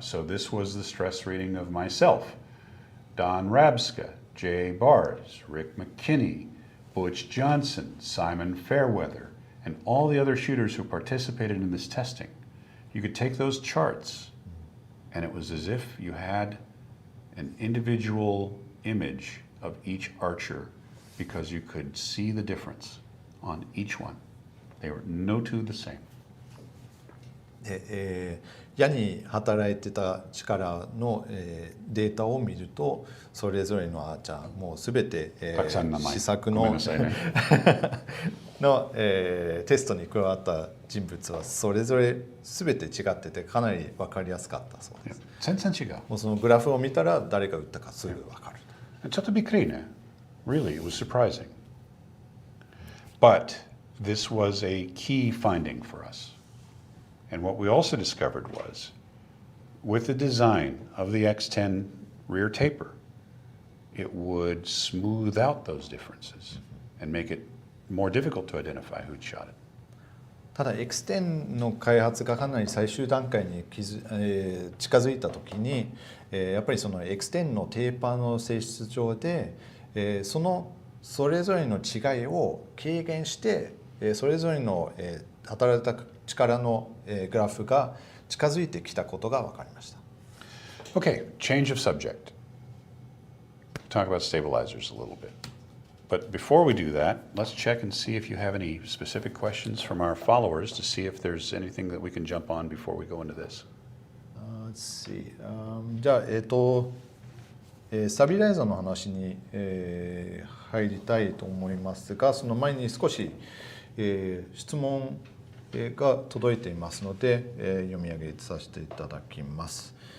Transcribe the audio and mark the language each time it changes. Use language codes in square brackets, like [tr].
[en] So this was the stress reading of myself, Don Rabska, Jay Bars, Rick McKinney, Butch Johnson, Simon Fairweather, and all the other shooters who participated in this testing. You could take those charts, and it was as if you had an individual image of each archer because you could see the difference on each one. They were no two the same. [ja] で、矢に働いてた力の、データを見るとそれぞれのアーチャーもうすべて、たくさん名前試作のごめんなさいねの、テストに加わった人物はそれぞれすべて違っててかなり分かりやすかったそうです。全然違う。もうそのグラフを見たら誰が打ったかすぐ分かる。ちょっとびっくりね。 [en] Really, it was surprising. But this was a key finding for us. And what we also discovered was, with the design of the X10 rear taper, it would smooth out those differences and make it more difficult to identify who'd shot it. [ja] ただ X10 の開発がかなり最終段階に近づいた時に、やっぱりその X10 のテーパーの性質上で、それぞれの違いを軽減して、それぞれの、働いた力の、グラフが近づいてきたことが分かりました。 [en] Okay, change of subject. Talk about stabilizers a little bit. But before we do that, let's check and see if you have any specific questions from our followers to see if there's anything that we can jump on before we go into this. Let's see. [ja] じゃあ、スタビライザーの話に、入りたいと思いますが、その前に少し、質問が届いていますので、読み上げさせていただきます。